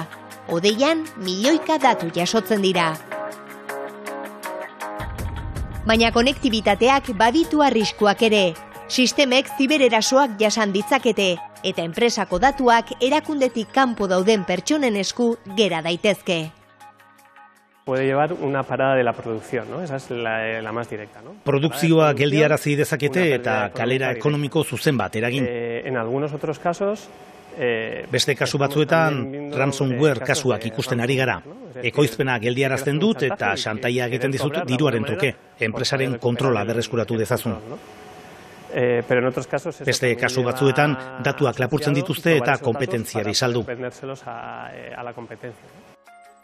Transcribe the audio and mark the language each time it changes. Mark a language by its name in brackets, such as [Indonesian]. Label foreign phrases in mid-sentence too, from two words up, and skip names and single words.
[Basque] Hodeian, milioika datu jasotzen dira. Baina konektibitateak baditu arriskuak ere. Sistemek zibererasoak jasan ditzakete, eta enpresako datuak erakundetik kanpo dauden pertsonen esku gera daitezke. [Spanish] Puede llevar una parada de la producción, ¿no? Esa es la más directa, ¿no? [Basque] Produkzioa geldiarazi dezakete eta kalera ekonomiko zuzen bat eragin. [Spanish] En algunos otros casos [Basque] beste kasu batzuetan ransomware kasuak ikusten ari gara. Ekoizpena geldiarazten dut eta xantaia egiten dizut diruaren truke, enpresaren kontrola berreskuratu dezazun. Beste kasu batzuetan datuak lapurtzen dituzte eta kompetentziari saldu.